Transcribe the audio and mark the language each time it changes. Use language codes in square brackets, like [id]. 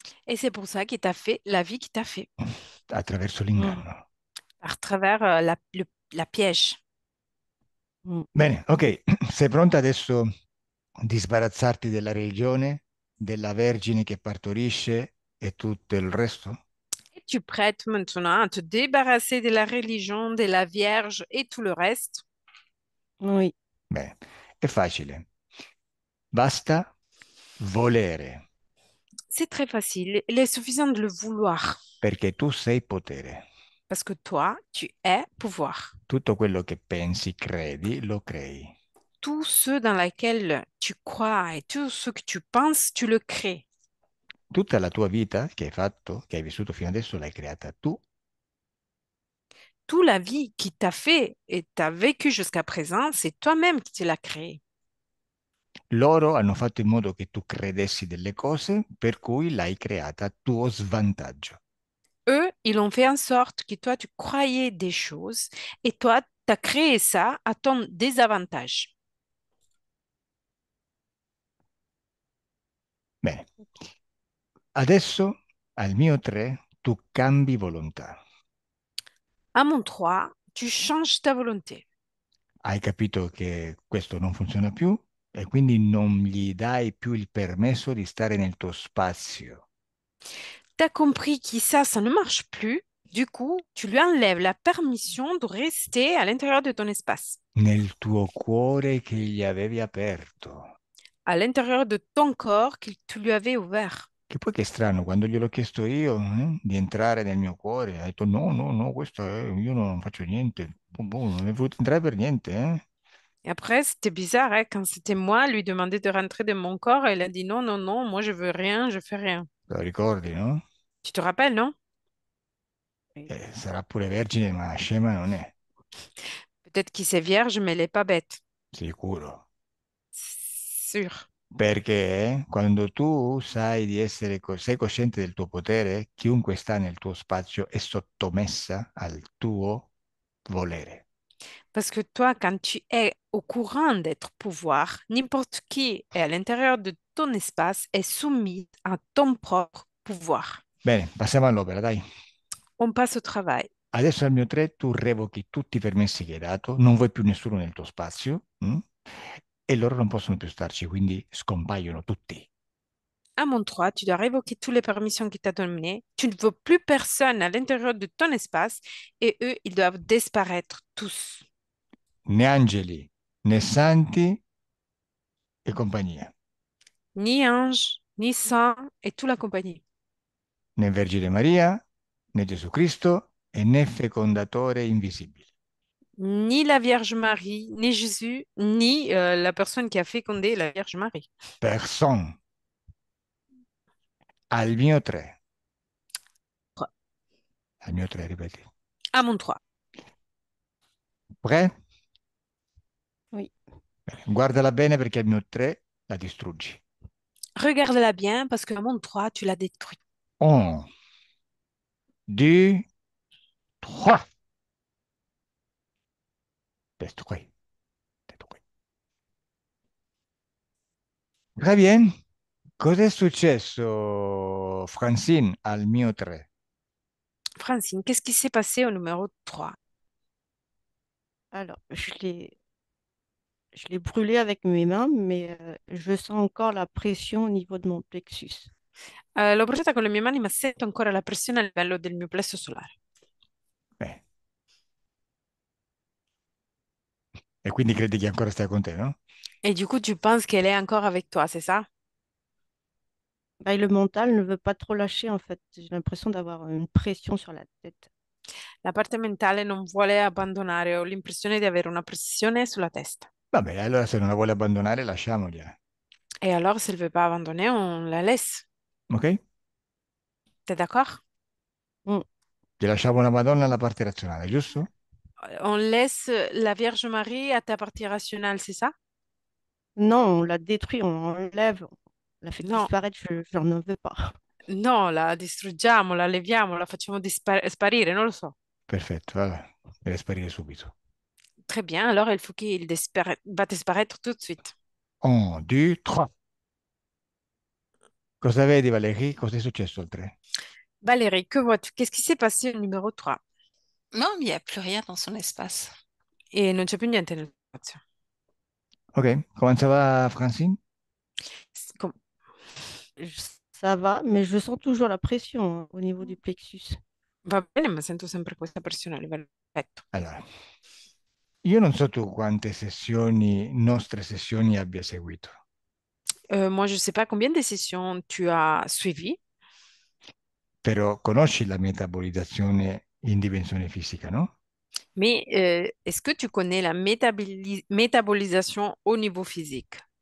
[fr] Et c'est pour ça qu'il t'a fait la vie qu'il t'a fait, [it] attraverso Mm, l'inganno. [fr] à travers la piège. mm. [it] Bene, ok, sei pronta adesso di sbarazzarti della religione, della Vergine che partorisce e tutto il resto? [fr] Es-tu prête maintenant à te débarrasser de la religion, de la Vierge et tout le reste? Oui, [it] Bene, è facile. Basta volere, [fr] C'est très facile. Il est suffisant de le vouloir. [it] perché tu sei potere. [fr] Parce que toi, tu es pouvoir. [it] Tutto quello che pensi, credi, lo crei. [fr] Tout ce dans lequel tu crois et tout ce que tu penses, tu le crées. [it] Tutta la tua vita che hai fatto, che hai vissuto fino adesso, l'hai creata tu. [fr] Toute la vie qui t'a fait et t'as vécu jusqu'à présent, c'est toi-même qui te l'as créé. [it] Loro hanno fatto in modo che tu credessi delle cose per cui l'hai creata a tuo svantaggio. [fr] Eux, ils ont fait en sorte que toi, tu croyais des choses et toi, tu as créé ça à ton désavantage. [it] Bene, adesso al mio 3 tu cambi volontà. [fr] À mon 3, tu changes ta volonté. [it] Hai capito che questo non funziona più e quindi non gli dai più il permesso di stare nel tuo spazio, [fr] Tu as compris que ça ne marche plus. Du coup, tu lui enlèves la permission de rester à l'intérieur de ton espace, [it] nel tuo cuore che gli avevi aperto. [fr] à l'intérieur de ton corps que tu lui avais ouvert. [it] Che poi che strano, quando gliel'ho chiesto io, di entrare nel mio cuore, ha detto no, no, no, questo è, io non faccio niente. Boh, boh, non è voluto entrare per niente, eh? [fr] Et après, c'était bizarre, hein, quand c'était moi, lui demander de rentrer dans mon corps, elle a dit non, non, non, moi je veux rien, je fais rien. [it] Te lo ricordi, no? [fr] Tu te rappelles, non? oui. [it] Sarà pure vergine, ma scema non è, [fr] Peut-être qu'il c'est vierge, mais elle n'est pas bête. [it] sicuro. [fr] Sûr. [it] Perché quando tu sai di essere, sei cosciente del tuo potere, chiunque sta nel tuo spazio è sottomessa al tuo volere. [fr] Parce que toi, quand tu es au courant d'être pouvoir, n'importe qui est à l'intérieur de ton espace est soumis à ton propre pouvoir. [it] Bene, passiamo all'opera, dai. [fr] On passe au travail. [it] Adesso al mio 3 tu revochi tutti i permessi che hai dato, non vuoi più nessuno nel tuo spazio, e loro non possono più starci, quindi scompaiono tutti. [fr] À mon 3, tu dois révoquer toutes les permissions qu'il t'a données. Tu ne veux plus personne à l'intérieur de ton espace et eux, ils doivent disparaître tous. [it] Né angeli, né santi e compagnia, [fr] Ni ange, ni saint et toute la compagnie. [it] né Vergine Maria, né Gesù Cristo e né fecondatore invisibile. [fr] Ni la Vierge Marie, ni Jésus, ni la personne qui a fécondé la Vierge Marie. Personne. [it] Al mio 3. Al mio 3, ripeti. [fr] À mon 3. Prêt? Oui. [it] Bene. Guardala bene perché al mio 3 la distruggi. [fr] Regarde-la bien parce qu'à mon 3, tu l'as détruit. [it] 1, 2, 3. [fr] Détruit. Détruit. Très bien. [it] Cos'è successo, Francine, al mio 3? [fr] Francine, qu'est-ce qui s'est passé au numéro 3? Alors, je l'ai brûlé avec mes mains, mais je sens encore la pression au niveau de mon plexus. [it] L'ho bruciata con le mie mani, ma sento ancora la pressione a livello del mio plesso solare. Beh, e quindi credi che ancora stia con te, no? [fr] Et du coup, tu penses qu'elle est encore avec toi, c'est ça? Bah, le mental ne veut pas trop lâcher, en fait. J'ai l'impression d'avoir une pression sur la tête. [it] La parte mentale non vuole abbandonare, ho l'impressione di avere una pressione sulla testa. Vabbè, allora se non la vuole abbandonare, lasciamogliela. [fr] Et alors, si elle ne veut pas abandonner, on la laisse. [it] Ok? [fr] T'es d'accord? Mm. [it] Ti lasciamo una Madonna alla parte razionale, giusto? [fr] On laisse la Vierge Marie à ta partie rationnelle, c'est ça? Non, on la détruit, on l'enlève, on la fait Non, disparaître, je n'en veux pas. [it] no, la distruggiamo, la leviamo, la facciamo sparire, non lo so. Perfetto, allora, deve sparire subito. [fr] Très bien, alors il faut qu'il va disparaître tout de suite. [it] 1, 2, 3. Cosa vedi, Valerie? Cosa è successo al 3? [fr] Valérie, que vois-tu? Qu'est-ce qui s'est passé au numéro 3? Non, il n'y a plus rien dans son espace. [it] E non c'è più niente nel spazio. [fr] Ok, comment ça va, Francine? S- com- Ça va, mais je sens toujours la pression au niveau du plexus. [it] Va bene, ma sento sempre questa pressione a livello del petto. Allora, io non so tu quante sessioni, nostre sessioni abbia seguito, [fr] Moi, je ne sais pas combien de sessions tu as suivies, [it] però conosci la metabolizzazione in dimensione fisica, no? [fr] mais est-ce que tu connais la métabolisation au niveau physique?